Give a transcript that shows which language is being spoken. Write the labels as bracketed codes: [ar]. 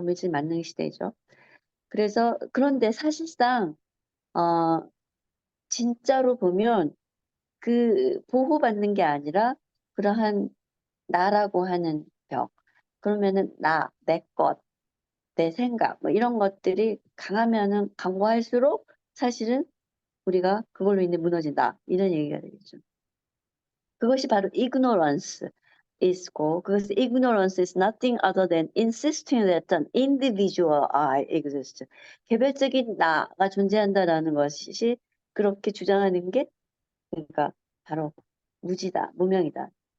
[ko] 물질 만능 시대죠. 그래서, 그런데 사실상, 어, 진짜로 보면 그 보호받는 게 아니라 그러한 나라고 하는 벽. 그러면은 내 것, 내 생각, 뭐 이런 것들이 강하면은 강화할수록 사실은 우리가 그걸로 인해 무너진다. 이런 얘기가 되겠죠. 그것이 바로 [en] ignorance is고, [ko] 그것은 [en] ignorance is nothing other than insisting that an individual I exist. [ko] 개별적인 나가 존재한다라는 것이 그렇게 주장하는 게, 그러니까 바로 무지다, 무명이다.